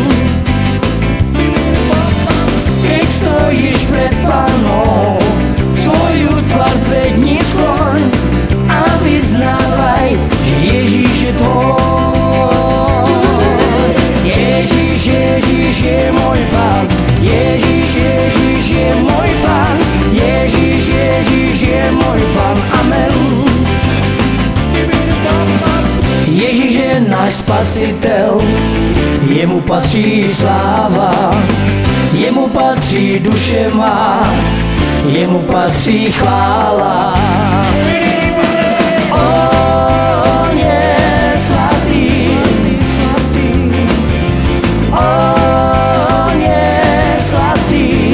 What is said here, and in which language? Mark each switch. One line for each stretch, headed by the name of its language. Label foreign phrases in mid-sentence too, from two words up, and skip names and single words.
Slovak: Keď stojíš pred Pánom, svoju tvár pred ním skloň a vyznávaj, že Ježíš je tvoj. Ježíš, Ježíš je môj Pán. Ježíš, Ježíš je môj Pán. Ježíš, Ježíš je môj Pán. Amen. Ježíš je náš Spasiteľ,
Czech: jemu patří sláva, jemu patří duše má, jemu patří chvála. On je svatý, on je svatý.